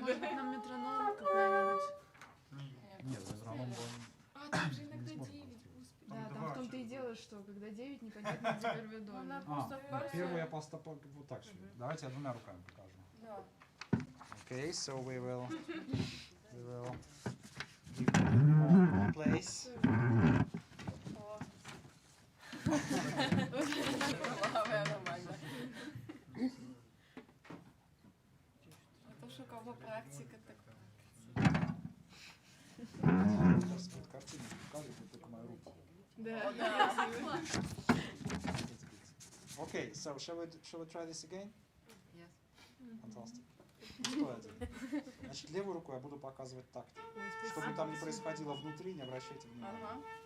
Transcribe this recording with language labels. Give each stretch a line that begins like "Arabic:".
Russian: Может быть, нам метроном какой-нибудь? Нет, метроном А, там же иногда 9, господи. Да, там в том-то и дело, что когда 9, непонятно, где первый доля. Первую я просто вот так себе. Давайте я двумя руками покажу.
English: Okay, so we will give one place.
Russian: Тихо так. Сейчас будет картина, показывает только мою руку.
English: Okay, so shall we try this again? Yes. Fantastic.
Russian: Что это? Значит, левую руку я буду показывать такт. Что бы там ни происходило внутри, не обращайте внимания.